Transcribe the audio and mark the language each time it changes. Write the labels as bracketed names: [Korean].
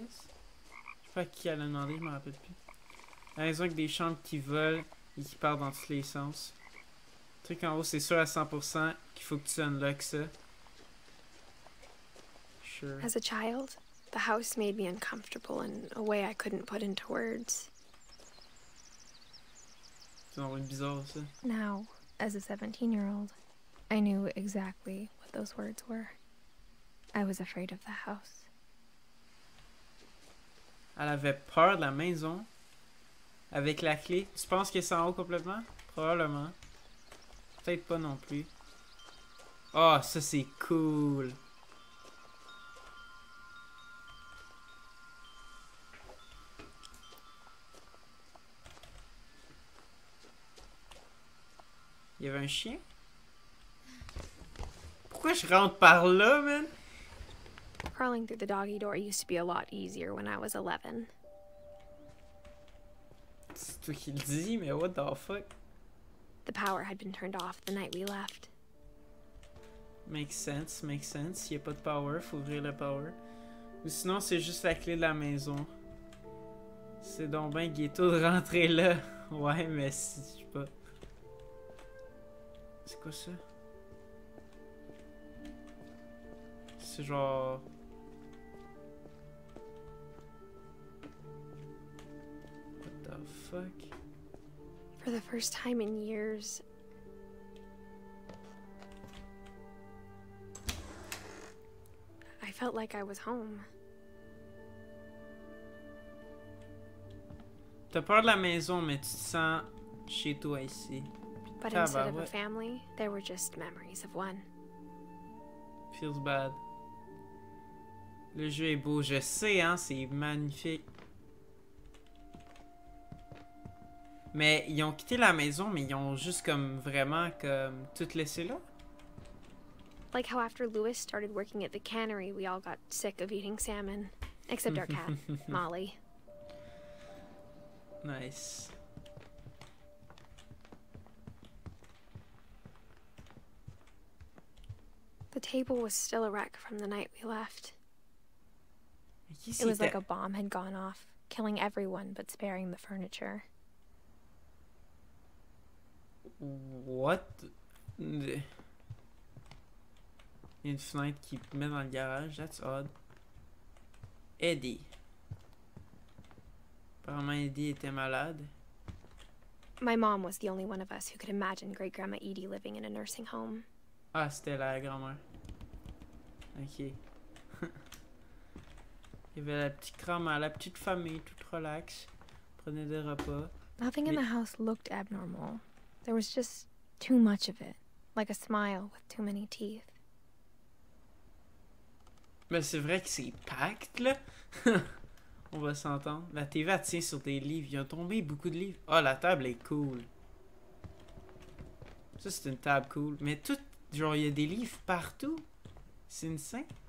[French] Je sais pas à qui elle a demandé, je me rappelle plus. La raison avec des chambres qui volent et qui partent dans tous les sens. Le truc en haut, c'est sûr à 100% qu'il faut que tu unlocks ça. [English] Sure. As a child, the house made me uncomfortable in a way I couldn't put into words. [French] C'est vraiment bizarre ça. [English] Now, as a 17-year-old, I knew exactly what those words were. I was afraid of the house. [French] Elle avait peur de la maison. Avec la clé. Tu penses que c'est en haut complètement? Probablement. Peut-être pas non plus. Oh, ça c'est cool. Il y avait un chien? Pourquoi je rentre par là, man? [English] Crawling through the doggy door used to be a lot easier when I was 11. [French] C'est toi qui le dis, mais [English] what the fuck? The power had been turned off the night we left. Makes sense, makes sense. [French] S'il n'y a pas de power, faut ouvrir le power. Ou sinon, c'est juste la clé de la maison. C'est donc ben ghetto de rentrer là. Ouais, mais si, je sais pas. C'est quoi ça? C'est genre... [English] What the fuck? For the first time in years, I felt like I was home. [French] T'as peur de la maison, mais tu te sens chez toi ici. [English] But instead of a family, there were just memories of one. Feels bad. [French] Le jeu est beau, je sais, hein, c'est magnifique. Mais ils ont quitté la maison, mais ils ont juste comme vraiment comme tout laissé là. [English] Like how after Lewis started working at the cannery, we all got sick of eating salmon. Except our cat, Molly. Nice. The table was still a wreck from the night we left. It was like a bomb had gone off, killing everyone but sparing the furniture. What? [French] Il y a une fenêtre qui met dans le garage, [English] that's odd. [French] Eddie. Apparemment Eddie était malade. [English] My mom was the only one of us who could imagine Great Grandma Edie living in a nursing home. [French] Ah, c'était la grand-mère. Ok. Il y avait la petite grand-mère, la petite famille, toute relax. Prenait des repas. [English] Nothing in the house looked abnormal. There was just too much of it. Like a smile with too many teeth. [French] Mais c'est vrai que c'est pacte, là. On va s'entendre. La TV, elle tient sur des livres. Il y a tombé beaucoup de livres. Ah, la table est cool. Ça, c'est une table cool. Mais tout, genre, il y a des livres partout. C'est insane.